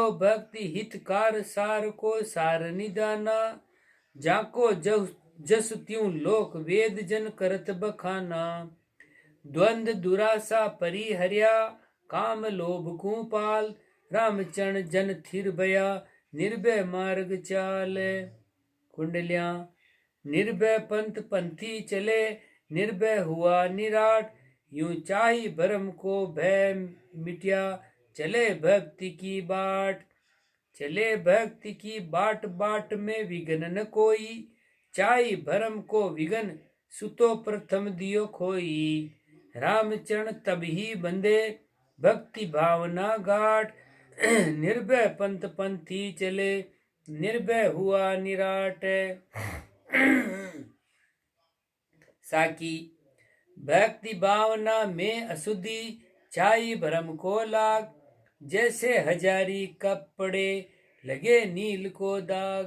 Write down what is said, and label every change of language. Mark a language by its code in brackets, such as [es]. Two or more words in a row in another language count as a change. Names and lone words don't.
[raj] भक्ति हितकार सार को सार निदाना जाको जस त्यों लोक वेद जन करत बखाना द्वंद दुरासा परिहर्या काम लोभ को पाल रामचरण जन थिर भया निर्भय मार्ग चाल कुंडलिया निर्भय पंथ पंथी चले निर्भय हुआ निराट यूं चाही भरम को भय मिटिया चले भक्ति की बाट। चले भक्ति की बाट, बाट में विघ्न न कोई, चाई भरम को विघ्न सुतो प्रथम दियो खोई। रामचरण तब ही बंदे भक्ति भावना घाट, निर्भय पंथ पंथी चले निर्भय हुआ निराट। साकी भक्ति भावना में अशुद्धि, छाई भ्रम को लाग, जैसे हजारी कपड़े लगे नील को दाग।